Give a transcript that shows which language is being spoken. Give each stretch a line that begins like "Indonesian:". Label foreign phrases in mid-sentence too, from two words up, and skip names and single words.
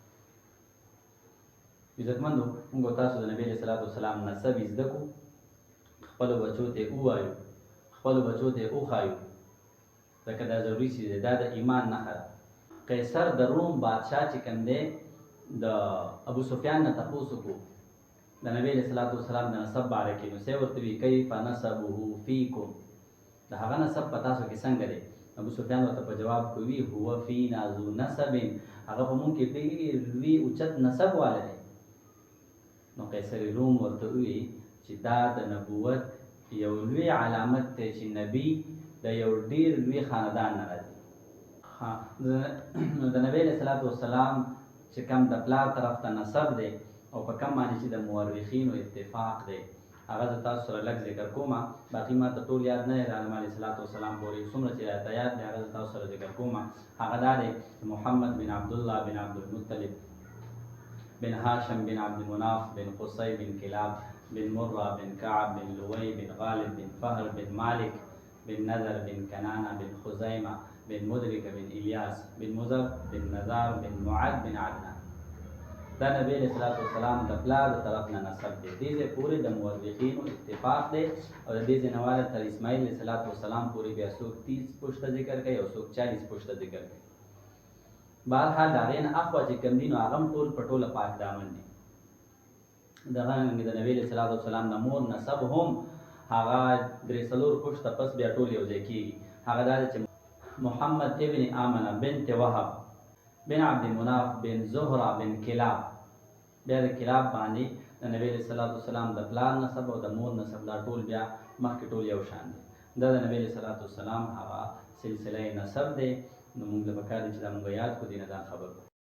Pashto: عزتمندو موږ تاسو د نبی
Arabic: علیه السلام
Pashto: نسب زده کړو خپلو بچو ته ووایو خپلو بچو ته وښایو ځکه دا ضروري چې دا د ایمان نښه ده قیصر د روم بادشاه چې کوم دی د ابو سفیان نه تپوس وکړو د نبی علیه السلام د نسب باره کې نو څه ورته وي
Arabic: کیف نسبه فیکم
Pashto: د هغه نسب په تاسو کې څنګه دی ابو سفیان ورته په جواب کوي
Arabic: هو فینا ذو نسب
Pashto: هغه په مونږ کې ډېر لوی اوچت نسب والا دی نو قیصر روم ورته وی چې دا د نبوت یو لوی علامت دی چې نبی د یو ډیر لوی خاندان نه راځي نو د نبی
Arabic: علیه السلام
Pashto: چې کوم د پلار طرف ته نسب دی او په کوم باندې چې د مورخینو اتفاق دی هغه د تاسو سره لږ ذکر کوم باقي ما ته ټول یاد نه دی د عالم
Arabic: علیه السلام
Pashto: پورې څومره چې راته یاد دی هغه د تاسو سره ذکر کوم هغه دا دی محمد بن عبدالله بن عبدالمطلب بن هاشم بن عبد مناف بن قصي بن كلاب بن مرة بن كعب بن لوي بن غالب
Arabic: بن فهر بن مالك بن نذر بن كنانة بن خزيمة بن مدرك بن إلياس بن مزر بن نزار بن معد بن عدنان
Pashto: دا نبی علیہ السلام د پلار د طرف نه نسب دی دې ځای پورې د مورخینو اتفاق دی او د دې ځای نواله تر اسماعیل
Arabic: علیه السلام
Pashto: پورې بیا څوک 30 پوښته ذکر کوي او څوک 40 پوښته ذکر کوي بهرحال د هغې نه اخوا چې کوم دي نو هغه هم ټول په ټوله پاک دامن دي دغه رنګې د نبی
Arabic: علیه السلام
Pashto: د مور نسب هم هغه درې څلور پوښته پس بیا ټول یو ځای کېږي هغه دا دی چې محمد ابن آمنه بنت وهب بن عبد مناف بن زهره بن کلاب بیا د کلاب باندې د نبی
Arabic: علیه السلام
Pashto: د پلار نسب او د مور نسب دا ټول بیا مخکې ټول یو شان دي دا د نبی
Arabic: علیه السلام
Pashto: هغه سلسله نسب دی نو موږ له پکار دي چې دا موږ یاد کړو دې نه ځان خبر کړو